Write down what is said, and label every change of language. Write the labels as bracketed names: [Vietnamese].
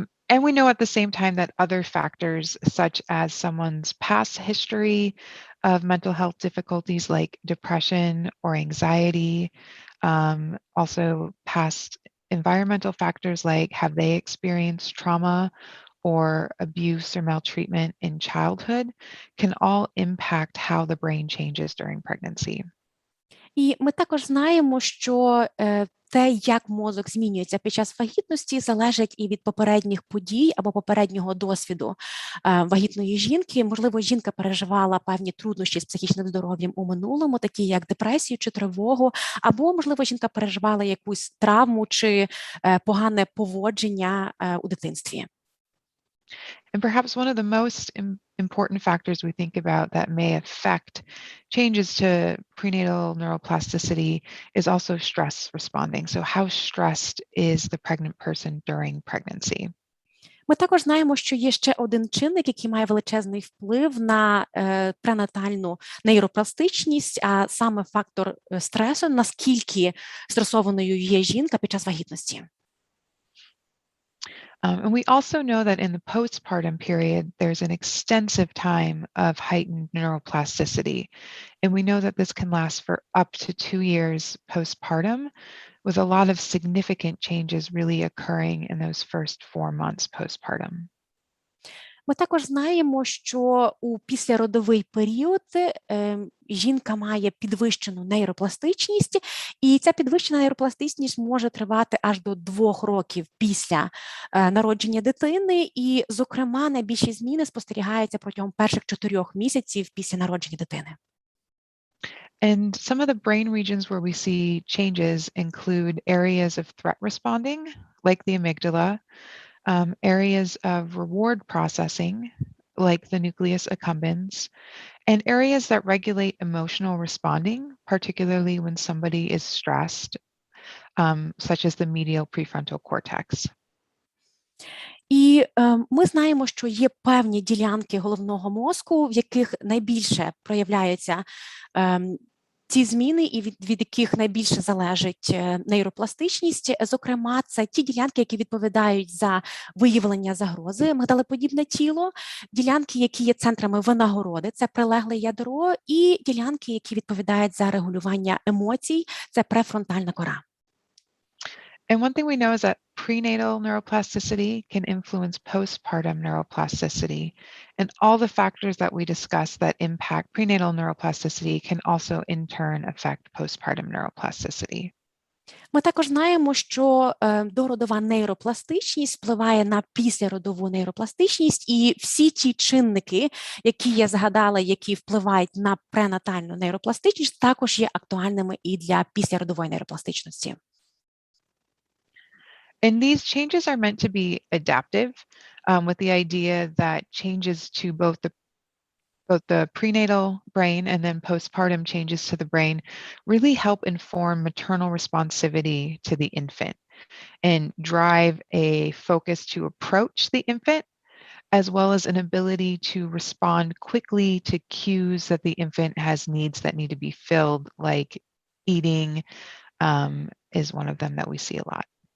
[English] And we know at the same time that other factors, such as someone's past history of mental health difficulties like depression or anxiety, also past environmental factors like have they experienced trauma or abuse or maltreatment in childhood, can all impact how the brain changes during pregnancy. [Ukrainian] І ми також знаємо, що те, як мозок змінюється під час вагітності, залежить і від попередніх подій або попереднього досвіду вагітної жінки. Можливо, жінка переживала певні труднощі з психічним здоров'ям у минулому, такі як депресію чи тривогу, або, можливо, жінка переживала якусь травму чи погане поводження у дитинстві. [English] And perhaps one of the most important factors we think about that may affect changes to prenatal neuroplasticity is also stress responding. So how stressed is the pregnant person during pregnancy? [Ukrainian] Ми також знаємо, що є ще один чинник, який має величезний вплив на пренатальну нейропластичність, а саме фактор стресу, наскільки стресованою є жінка під час вагітності. [English] And we also know that in the postpartum period, there's an extensive time of heightened neuroplasticity. And we know that this can last for up to 2 years postpartum, with a lot of significant changes really occurring in those first 4 months postpartum. [Ukrainian] Ми також знаємо, що у післяродовий період жінка має підвищену нейропластичність, і ця підвищена нейропластичність може тривати аж до 2 років після народження дитини, і, зокрема, найбільші зміни спостерігаються протягом перших 4 місяців після народження дитини. [English] And some of the brain regions where we see changes include areas of threat responding, like the amygdala, areas of reward processing, like the nucleus accumbens, and areas that regulate emotional responding, particularly when somebody is stressed, such as the medial prefrontal cortex. [Ukrainian] І ми знаємо, що є певні ділянки головного мозку, в яких найбільше проявляються ці зміни і від яких найбільше залежить нейропластичність. Зокрема, це ті ділянки, які відповідають за виявлення загрози, мигдалеподібне тіло, ділянки, які є центрами винагороди, це прилегле ядро, і ділянки, які відповідають за регулювання емоцій, це префронтальна кора. [English] And one thing we know is that prenatal neuroplasticity can influence postpartum neuroplasticity. And all the factors that we discussed that impact prenatal neuroplasticity can also in turn affect postpartum neuroplasticity. [Ukrainian] Ми також знаємо, що дородова нейропластичність впливає на післяродову нейропластичність, і всі ті чинники, які я згадала, які впливають на пренатальну нейропластичність, також є актуальними і для післяродової нейропластичності. [English] And these changes are meant to be adaptive, with the idea that changes to both the prenatal brain and then postpartum changes to the brain really help inform maternal responsivity to the infant and drive a focus to approach the infant, as well as an ability to respond quickly to cues that the infant has needs that need to be filled, like eating is one of them that we see a lot.